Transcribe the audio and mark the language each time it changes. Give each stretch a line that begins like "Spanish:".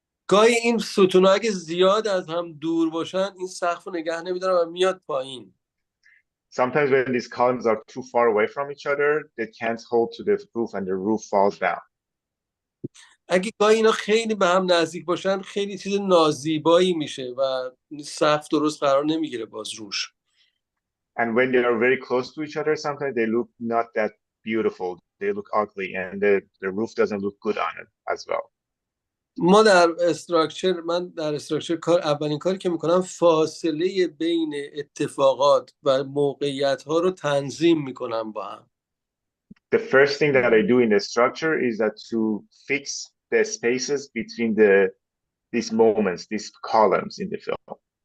Persian: گاهی این ستون‌ها اگه زیاد از هم دور باشن، این سقف رو نگه نمی‌دارن و میاد پایین.
English: Sometimes when these columns are too far away from each other, they can't hold to the roof and the roof falls down.
Persian: اگه گاهی اینا خیلی به هم نزدیک باشن، خیلی چیز نازیبایی میشه و سقف درست قرار نمیگیره باز روش.
English: And when they are very close to each other, sometimes they look not that beautiful. They look ugly and the roof doesn't look good on it as well.
Persian: من در استراکچر اولین کاری که میکنم فاصله بین اتفاقات و موقعیت ها رو تنظیم میکنم با هم.
English: The first thing that I do in the structure is that to fix the spaces between these moments, these columns in the film.